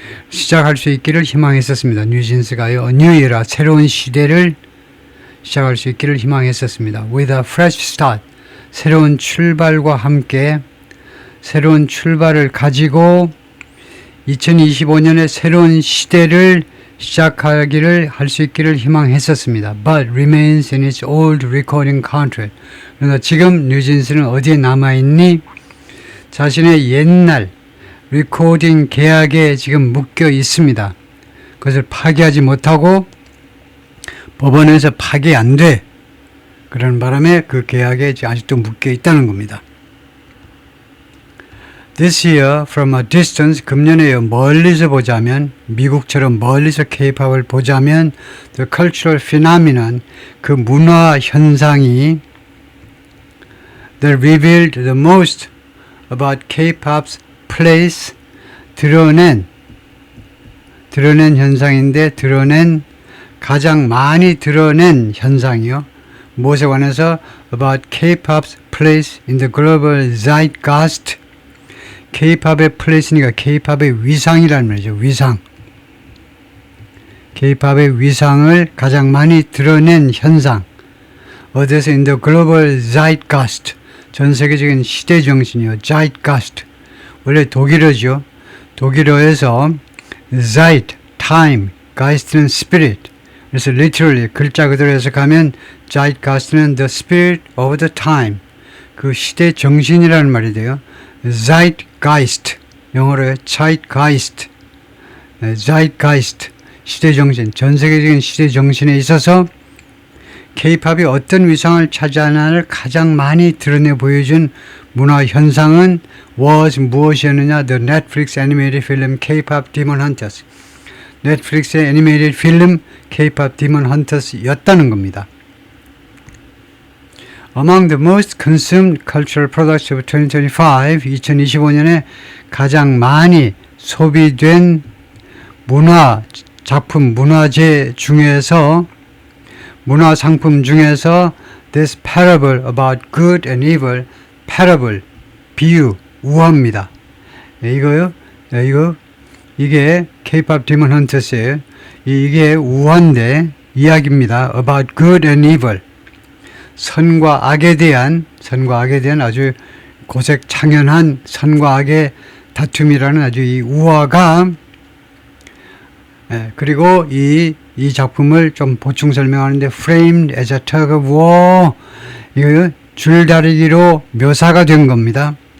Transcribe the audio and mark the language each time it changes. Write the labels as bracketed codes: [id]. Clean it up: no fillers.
[ko] 시작할 수 있기를 희망했었습니다. 뉴진스가요. 뉴 이라 새로운 시대를 시작할 수 있기를 희망했었습니다. [en] With a fresh start, [ko] 새로운 출발과 함께 새로운 출발을 가지고 2025년에 새로운 시대를 시작하기를 할 수 있기를 희망했었습니다. [en] But remains in its old recording contract. [ko] 그러나 지금 뉴진스는 어디에 남아있니? 자신의 옛날 리코딩 계약에 지금 묶여 있습니다. 그것을 파기하지 못하고 법원에서 파기 안 돼. 그런 바람에 그 계약에 아직도 묶여 있다는 겁니다. [en] This year, from a distance, [ko] 금년에 멀리서 보자면, 미국처럼 멀리서 K-팝을 보자면, [en] the cultural phenomenon, [ko] 그 문화 현상이, [en] that revealed the most about K-pop's place, [ko] 드러낸 현상인데, 가장 많이 드러낸 현상이요. 무엇에 관해서, [en] about K-pop's place in the global zeitgeist, [ko] K-팝의 플레이스니까 K-팝의 위상이라는 말이죠. 위상. K-팝의 위상을 가장 많이 드러낸 현상. 어디서 [en] in the global zeitgeist. [ko] 전 세계적인 시대 정신이요. zeitgeist. 원래 독일어죠. 독일어에서 zeit, time, geist는 spirit. 그래서 literally 글자 그대로 해석하면 zeitgeist는 [en] the spirit of the time. [ko] 그 시대 정신이라는 말이 돼요. Zeitgeist, 영어로요. Zeitgeist, Zeitgeist, 시대 정신, 전 세계적인 시대 정신에 있어서 K-팝이 어떤 위상을 차지하느냐를 가장 많이 드러내 보여준 문화 현상은 무엇이었느냐? [en] The Netflix animated film K-pop Demon Hunters. [ko] 넷플릭스의 애니메이티드 필름 K-pop Demon Hunters였다는 겁니다. [en] Among the most consumed cultural products of 2025, [ko] 2025년에 가장 많이 소비된 문화 작품, 문화재 중에서, 문화 상품 중에서 [en] This parable about good and evil, [ko] parable, 비유, 우화입니다. 이거요? 이게 K-pop Demon Hunters예요. 이게 우화인데 이야기입니다. [en] About good and evil. [ko] 선과 악에 대한 아주 고색창연한 선과 악의 다툼이라는 아주 이 우화가, 그리고 이 작품을 좀 보충 설명하는데 [en] framed as a tug of war, [ko] 이거 줄다리기로 묘사가 된 겁니다.